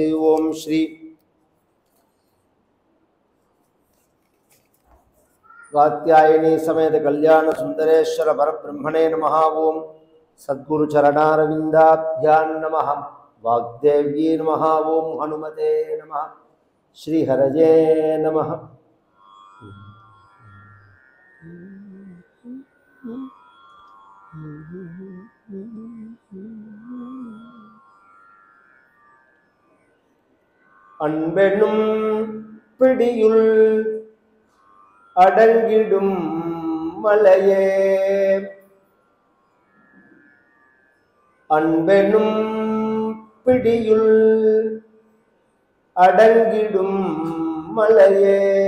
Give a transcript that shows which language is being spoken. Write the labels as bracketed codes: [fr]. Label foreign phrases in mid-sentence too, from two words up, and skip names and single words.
[sa] ओम श्री कात्यायनी समेत कल्याण सुंदरेश्वर परब्रह्मणे नमः। ओम सद्गुरु चरणारविंदाभ्यां नमः। वाग्देव्यै नमः। ओम हनुमते नमः। श्री हरये नमः। [ta] அன்பெனும் பிடியுள் அடங்கிடும் மலையே, அன்பெனும் பிடியுள் அடங்கிடும் மலையே,